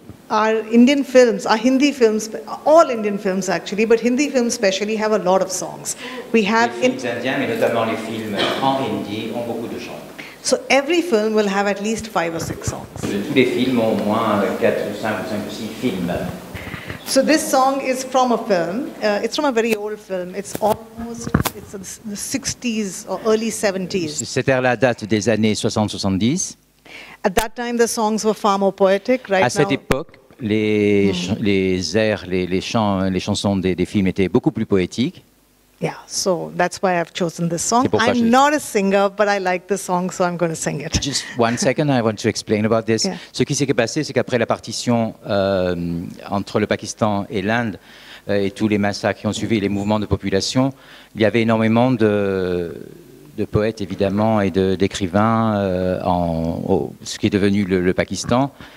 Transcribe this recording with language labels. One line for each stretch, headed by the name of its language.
English: Our Indian films, our Hindi films, all Indian films actually, but Hindi films especially have a lot of songs. We have
French: les films indiens, mais notamment les films en hindi, ont beaucoup de chants.
English: So every film will have at least 5 or 6 songs.
French: Tous les films ont au moins 4 ou 5 ou 6 films.
English: So this song is from a film. It's from a very old film. It's the 60s or early 70s.
French: Cette ère-là date des années 60-70.
English: At that time, the songs were far more poetic. Right
French: À cette
English: now,
French: époque, les airs, les chansons des films étaient beaucoup plus poétiques.
English: yeah, so that's why I've chosen this song.
French: C'est pourquoi
English: I'm not a singer, but I like the song, so I'm going to sing it. Just one second, I want to explain about this. Yeah.
French: Ce qui s'est passé, c'est qu'après la partition entre le Pakistan et l'Inde et tous les massacres qui ont suivi, les mouvements de population, il y avait énormément de poètes évidemment et d'écrivains ce qui est devenu le Pakistan.